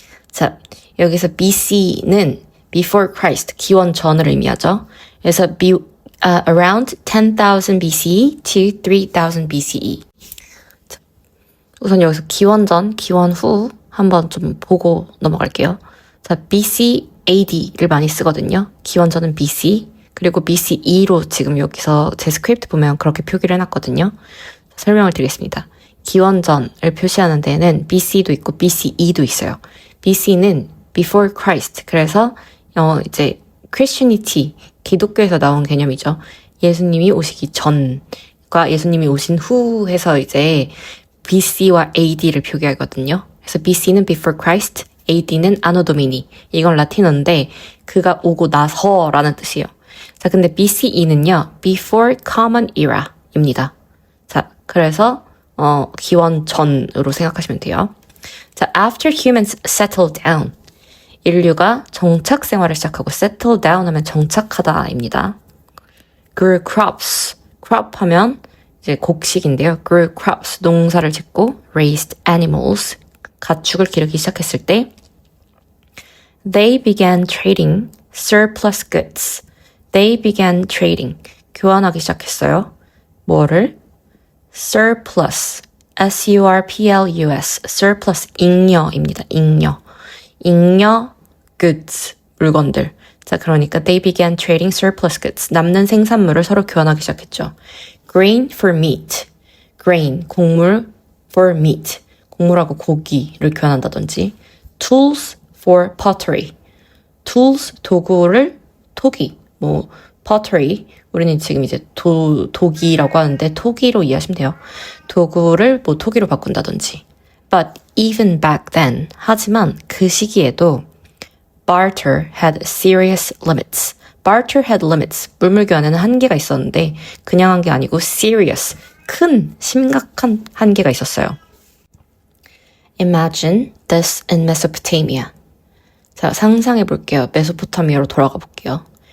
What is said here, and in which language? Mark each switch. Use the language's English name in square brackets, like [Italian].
[Korean] 자, 여기서 BC는 before Christ, 기원 전을 의미하죠. [English] 그래서 around 10,000 BCE to 3,000 BCE. [Korean] 자, 우선 여기서 기원 전, 기원 후 한번 좀 보고 넘어갈게요. 자, BC, AD를 많이 쓰거든요. 기원 전은 BC, 그리고 BCE로 지금 여기서 제 스크립트 보면 그렇게 표기를 해놨거든요. 설명을 드리겠습니다. 기원 전을 표시하는 데에는 BC도 있고 BCE도 있어요. [English] BC는 before Christ. [Korean] 그래서 이제 Christianity, 기독교에서 나온 개념이죠. 예수님이 오시기 전과 예수님이 오신 후 해서 이제 BC와 AD를 표기하거든요. 그래서 BC는 before Christ, AD는 anno domini. 이건 라틴어인데 그가 오고 나서라는 뜻이에요. 자, 근데 BCE는요, before common era입니다. 자, 그래서 기원 전으로 생각하시면 돼요. [English] 자, after humans settled down. [Korean] 인류가 정착 생활을 시작하고 settle down 하면 정착하다입니다. [English] grew crops. [Korean] crop 하면 이제 곡식인데요. [English] grew crops. [Korean] 농사를 짓고 [English] raised animals. [Korean] 가축을 기르기 시작했을 때 [English] they began trading surplus goods. They began trading. [Korean] 교환하기 시작했어요. 뭐를? [English] surplus. S-U-R-P-L-U-S. surplus. 잉여입니다. 잉여. [Korean] 잉여 goods. 물건들. [English] 자, 그러니까 they began trading surplus goods. [Korean] 남는 생산물을 서로 교환하기 시작했죠. [English] grain for meat. grain. 곡물 for meat. [Korean] 곡물하고 고기를 교환한다든지. [English] tools for pottery. tools. 도구를 토기. [Korean] 뭐 pottery 우리는 지금 이제 도기라고 하는데 토기로 이해하시면 돼요. 도구를 뭐 토기로 바꾼다든지. [English] But even back then [Korean] 하지만 그 시기에도 [English] barter had serious limits. barter had limits. [Korean] 물물 교환에는 한계가 있었는데 그냥 한 게 아니고 serious. 큰 심각한 한계가 있었어요. [English] Imagine this in Mesopotamia. [Korean] 자, 상상해 볼게요. 메소포타미아로 돌아가 볼게요.